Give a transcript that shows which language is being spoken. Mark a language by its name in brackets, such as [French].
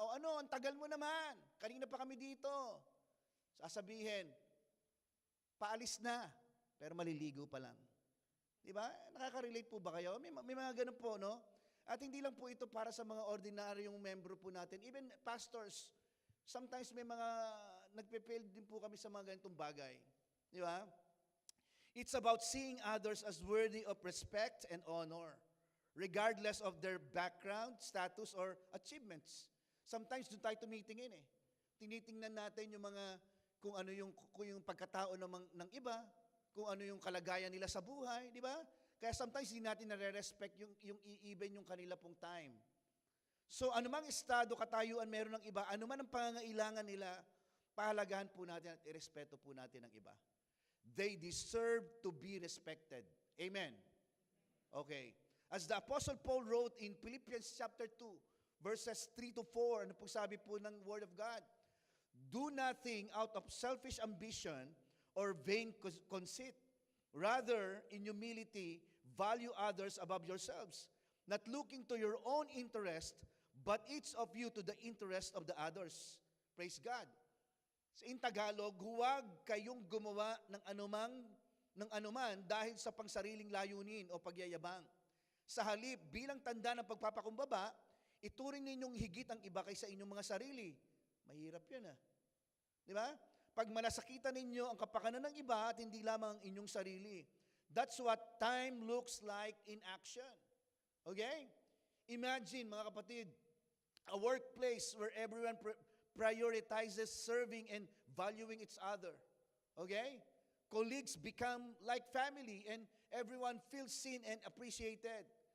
[Filipino] O ano, ang tagal mo naman. Kanina pa kami dito. Sasabihin, paalis na, pero maliligo pa lang. Di ba? Nakaka-relate po ba kayo? May mga ganun po, no? At hindi lang po ito para sa mga ordinaryong membro po natin. [English] Even pastors, sometimes [Filipino] may mga nagpe-fail din po kami sa mga ganitong bagay. Di ba? [English] It's about seeing others as worthy of respect and honor, regardless of their background, status, or achievements. [Filipino] Sometimes doon tayo tumitingin eh. Tinitingnan natin yung mga, kung yung pagkatao ng iba, kung ano yung kalagayan nila sa buhay, di ba? Kaya sometimes hindi natin nare-respect yung even yung kanila pong time. So anumang estado, katayuan meron ng iba, anuman ang pangangailangan nila, pahalagahan po natin at irespeto po natin ang iba. [English] They deserve to be respected. Amen. Okay. As the Apostle Paul wrote in Philippians chapter 2, verses 3 to 4, [Filipino] ano po sabi po ng [English] Word of God? Do nothing out of selfish ambition or vain conceit. Rather, in humility, value others above yourselves, not looking to your own interest, but each of you to the interest of the others. Praise God. In Tagalog, [Filipino] huwag kayong gumawa ng anuman dahil sa pangsariling layunin o pagyayabang. Sa halip, bilang tanda ng pagpapakumbaba, ituring ninyong higit ang iba kaysa inyong mga sarili. Mahirap yan Di ba? Pag malasakitan ninyo ang kapakanan ng iba at hindi lamang ang inyong sarili. [English] That's what time looks like in action. Okay? Imagine, [Filipino] mga kapatid, [English] a workplace where everyone prioritizes serving and valuing each other. Okay? Colleagues become like family and everyone feels seen and appreciated.